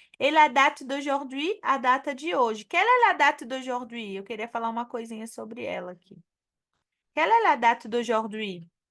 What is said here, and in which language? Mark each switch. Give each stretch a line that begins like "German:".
French: Et la date d'aujourd'hui,
Portuguese: a data de hoje.
French: Quelle est la date d'aujourd'hui?
Portuguese: Eu queria falar uma coisinha sobre ela aqui.
French: Quelle est la date d'aujourd'hui?